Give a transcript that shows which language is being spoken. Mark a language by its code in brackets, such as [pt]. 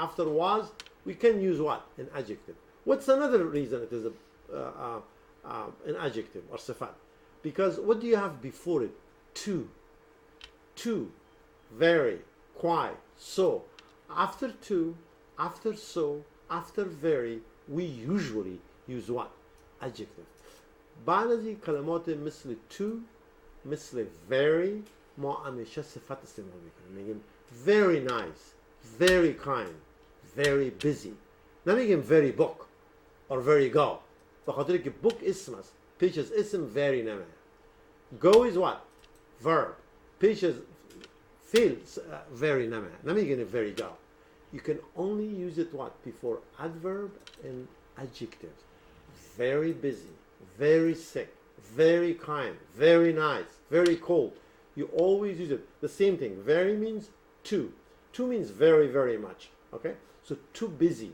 [en] After was, we can use what? An adjective. What's another reason it is an adjective or sifat? Because what do you have before it? Too, very, quite, so. After to, after so, after very, we usually use what? Adjective. [fa] بعد از این کلمات مثل to، مثل very، ما همیشه صفت استعمال میکنیم. [en] میگیم very nice, very kind, very busy. نمیگیم very book or very go. [fa] بخاطر که book اسم است. پیش از اسم very نمیه. Go is what? Verb. پیش از feels very نمیه. [en] نمیگیم very go. You can only use it what? Before adverb and adjectives. Very busy, very sick, very kind, very nice, very cold. You always use it. The same thing. Very means too. Too means very, very much. Okay? So too busy.